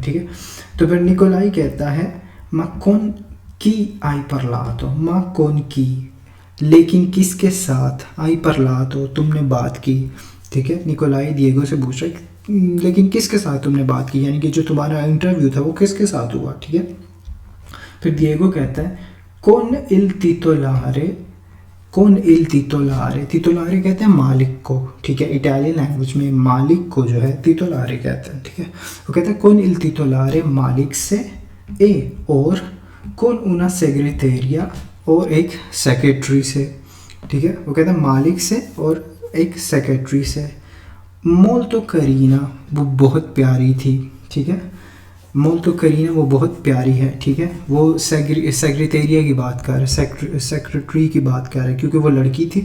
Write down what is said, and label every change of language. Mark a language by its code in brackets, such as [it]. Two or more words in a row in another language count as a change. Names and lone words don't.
[ur] ٹھیک ہے, تو پھر نیکولائی کہتا ہے [it] ma con chi hai parlato, ma con chi, [ur] لیکن کس کے ساتھ, [it] hai parlato, [ur] تم نے بات کی. ٹھیک ہے, نیکولائی دیگو سے پوچھ رہا ہے لیکن کس کے ساتھ تم نے بات کی, یعنی کہ جو تمہارا انٹرویو تھا وہ کس کے ساتھ ہوا. ٹھیک ہے, پھر دیگو کہتا ہے [it] con il titolare, con il titolare, [ur] titolare کہتے ہیں مالک کو. ٹھیک ہے, [en] Italian language [ur] میں مالک کو جو ہے titolare کہتے ہیں. ٹھیک ہے, وہ کہتا ہے [it] con il titolare, [ur] مالک سے, اور [it] con una segreteria, [ur] اور ایک سیکریٹری سے. ٹھیک ہے, وہ کہتا ہے مالک سے اور ایک سیکریٹری سے. [it] molto carina, [ur] وہ بہت پیاری تھی. ٹھیک ہے, [it] molto carina, [ur] وہ بہت پیاری ہے. ٹھیک ہے, وہ سیکریٹیریا کی بات کر رہا ہے, سیکریٹری کی بات کر رہا ہے کیونکہ وہ لڑکی تھی.